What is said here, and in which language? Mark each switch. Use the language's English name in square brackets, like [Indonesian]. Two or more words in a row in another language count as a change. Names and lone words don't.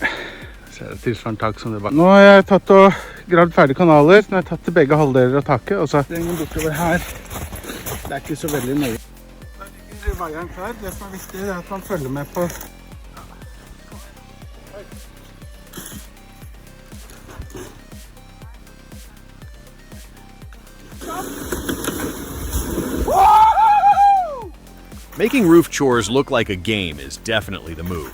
[Norwegian] Ser det tilsvarende tak som det var. Nå har jeg tatt og gravd ferdig kanaler. Nå har jeg tatt til begge halvdeler av taket, og så trenger bortover her. Det er ikke så veldig nøye. Der ligger veieren klar. Det som er viktig er at man følger med på. [English] Making roof chores look like a game is definitely the move.